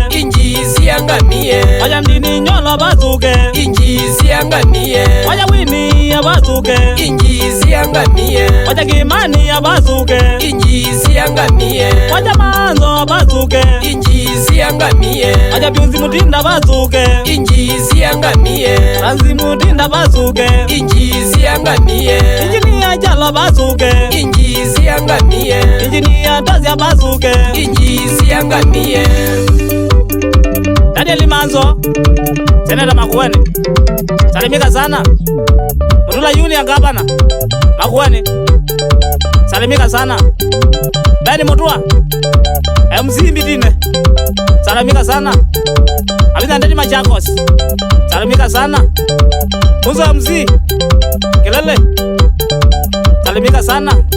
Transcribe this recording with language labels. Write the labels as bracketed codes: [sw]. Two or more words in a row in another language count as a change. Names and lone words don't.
[sw] Inji isiangamie. Wacha Ndini Nyolo abasuke. Inji isiangamie. Wacha Winnie abasuke. Inji isiangamie. Wacha Kimani abasuke. Inji isiangamie. Wacha Manzo abasuke. Inji isiangamie. Wacha Pius Mutinda abasuke. Inji isiangamie. Francis Mutinda abasuke. Inji isiangamie. Engineer Jalo abasuke. Inji isiangamie. Engineer Tasia abasuke. Inji isiangamie. Daniel Manzo, Senator Makueni. Salimika sana. Mutula Union Gavana. Makueni. Salimika sana. Ben Mutua. M C Mbitine. Salimika sana. Abitha Ndeti Machakos. Salimika sana. Muzo M C. Kelele. Salimika sana.